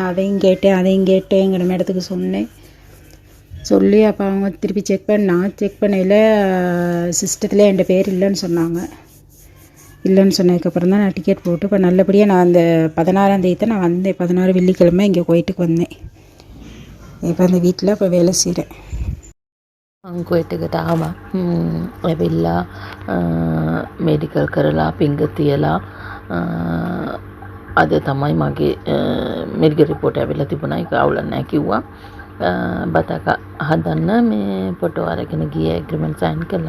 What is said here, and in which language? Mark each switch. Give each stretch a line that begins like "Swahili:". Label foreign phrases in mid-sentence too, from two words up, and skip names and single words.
Tamil: அதையும் கேட்டேன் எங்கள் மேடத்துக்கு சொன்னேன். சொல்லி அப்போ அவங்க திருப்பி செக் பண்ணையில் சிஸ்டத்தில் என் பேர் இல்லைன்னு சொன்னாங்க. இல்லைன்னு சொன்னதுக்கப்புறம் தான் நான் டிக்கெட் போட்டு இப்போ நல்லபடியாக நான் அந்த 16ஆம் தேதி தான் நான் வந்தேன். 16 வெள்ளிக்கிழமை இங்கே குவைட்டுக்கு வந்தேன். இப்போ அந்த வீட்டில் இப்போ வேலை செய்கிறேன்.
Sinhala: කුවේටකට ආවා. ඇවිල්ලා මෙඩිකල් කරලා පිංග තියලා අද තමයි මගේ
English: medical report
Sinhala: ඇවිල්ලා තිබුණා. ඒක අවුලක් නැහැ කිව්වා. බතක හදන්න මේ ෆොටෝ අරගෙන ගියේ,
English: agreement sign
Sinhala: කළා.